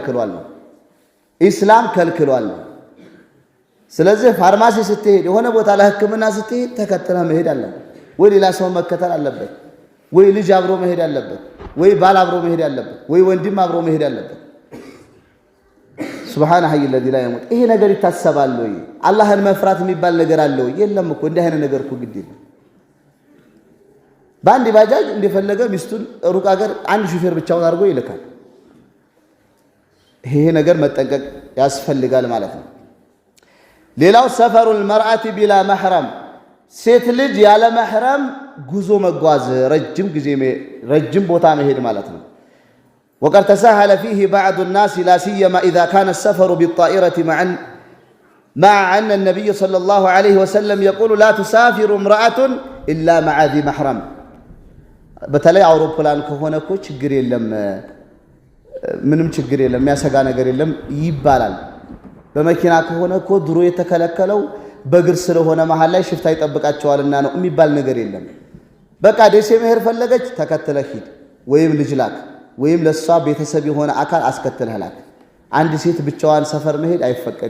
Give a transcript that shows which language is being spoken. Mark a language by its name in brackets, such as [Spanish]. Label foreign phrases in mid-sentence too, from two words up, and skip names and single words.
[Amharic] ከልክሏል። ስለዚህ ፋርማሲ ስትሄድ የሆነ ቦታ ለሕክምና ስትሄድ ተከትለህ መሄድ አለበት፣ ወይ ሌላ ሰው መከተል አለበት፣ ወይ ልጅ አብሮ መሄድ አለበት፣ ወይ ባል አብሮ መሄድ አለበት፣ ወይ ወንድም አብሮ መሄድ አለበት። [Arabic] سبحان الحي الذي لا يموت። [Amharic] ይሄ ነገር ይታሰባል ወይ? አላህን መፍራት የሚባል ነገር አለ ወይ? የለም እኮ እንዲህ አይነት ነገር እኮ ግድ የለም። በአንድ ባጃጅ እንደፈለገ ሚስቱን ሩቅ ሀገር አንድ ሹፌር ብቻውን አድርጎ ይልካል። ይሄ ነገር መጠንቀቅ ያስፈልጋል ማለት ነው። ሌላው [Arabic] سفر المرأة بلا محرم [Amharic] ሴት ልጅ ያለ መሕረም ጉዞ መጓዝ ረጅም ቦታ መሄድ ማለት ነው። [Arabic] وقد تساهل فيه بعض الناس لا سيما إذا كان السفر بالطائرة مع أن النبي صلى الله عليه وسلم يقول لا تسافر امرأة إلا مع ذي محرم [Amharic] በተለይ አውሮፕላን ከሆነ እኮ ችግር የለም ምንም ችግር የለም የሚያሰጋ ነገር የለም ይባላል። በመኪና ከሆነ እኮ ድሮ የተከለከለው በእግር ስለሆነ መሃል ላይ ሽፍታ ይጠብቃቸዋልና ነው የሚባል ነገር የለም። በቃ ደሴ መሄድ ፈለገች ተከትለህ ሂድ፣ ወይም ልጅ ላክ፣ ወይም ለሷ ቤተሰብ የሆነ አካል አስከትለህ ላክ። አንድ ሴት ብቻዋን ሰፈር መሄድ አይፈቀድም፣